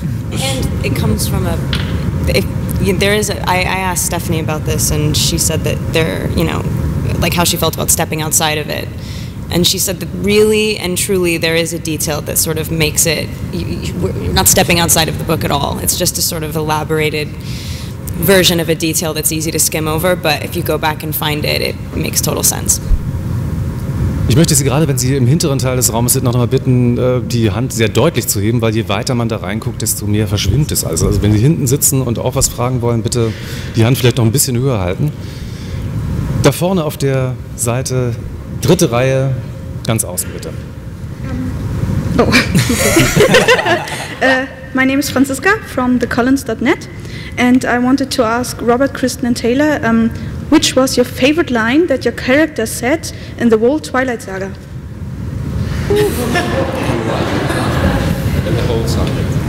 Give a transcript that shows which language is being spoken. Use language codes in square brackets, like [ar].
[en] And it comes from I asked Stephanie about this, and she said that like how she felt about stepping outside of it. And she said that really and truly there is a detail that sort of makes it, you're not stepping outside of the book at all. It's just a sort of elaborated version of a detail that's easy to skim over, but if you go back and find it, it makes total sense. [de] Ich möchte Sie gerade, wenn Sie im hinteren Teil des Raumes sind, noch einmal bitten, die Hand sehr deutlich zu heben, weil je weiter man da reinguckt, desto mehr verschwimmt es. Also wenn Sie hinten sitzen und auch was fragen wollen, bitte die Hand vielleicht noch ein bisschen höher halten. Da vorne auf der Seite, dritte Reihe, ganz außen bitte. [en] My name is Franziska from thecollins.net, and I wanted to ask Robert, Kristen and Taylor, which was your favorite line that your character said in the whole Twilight saga? In the whole saga.